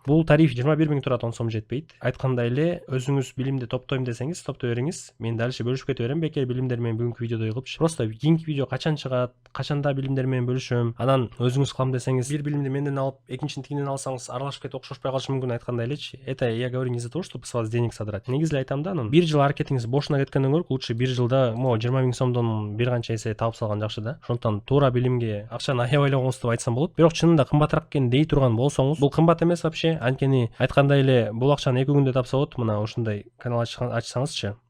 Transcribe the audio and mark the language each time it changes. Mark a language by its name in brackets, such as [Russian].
[Kyrgyz] Бул тариф 21 000 турат, 10 сом жетпейт. Айткандай эле, өзүңүз билимди топтойм десеңиз, топтой бериңиз. Мен дальше бөлүшүп кете берем. Бекер билимдер менен бүгүнкү видеодой кылыпчы. Просто кийинки видео качан чыгат, качанда билимдер менен бөлүшөм. Анан өзүңүз кылам десеңиз, бир билимди менден алып, экинчини тигинден алсаңыз, аралашып кетип окшошпой калышы мүмкүн. Айткандай элечи. [Russian] Это я говорю не за то, чтобы с вас денег содрать. [Kyrgyz] Негизи айтам да, анан бир жыл аракетиңиз бошуна кеткенден көрө, лучше бир жылда 20 000 сомдон бир канча эсе таап салган жакшы да. Ошондуктан туура билимге акчаны аябайлабаңыз деп айтсам болот. Бирок чынында кымбатыраак экен дей турган болсоңуз, бул кымбат эмес вообще. Анткени айткандай эле бул акчаны 2 күндө тапса болот. Мына ушундай канал ачсаңызчы.